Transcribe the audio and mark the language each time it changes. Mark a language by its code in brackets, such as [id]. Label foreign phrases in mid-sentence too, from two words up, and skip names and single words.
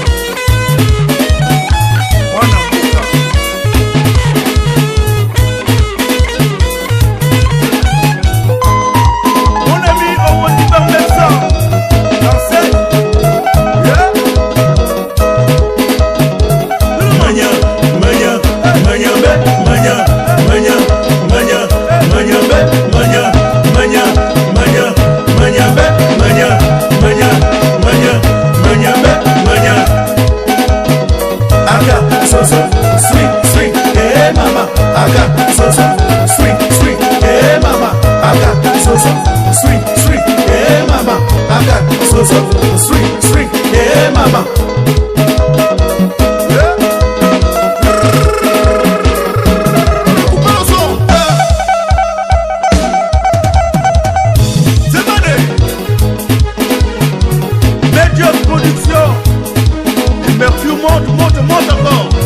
[fr] Mon ami, on va dire par ça. Dansez. Manya, manya, manya, manya, manya, manya, manya, manya, manya, manya, manya, manya, manya, manya, manya, manya. Aga, [en] so so, sweet, sweet, hey mama. Aga, so so, sweet, sweet, hey mama. Aga, so so, sweet, sweet, hey mama. Aga, so so, sweet, sweet, hey mama. [fr] Médium production. Et Mercure monte, monte, monte encore.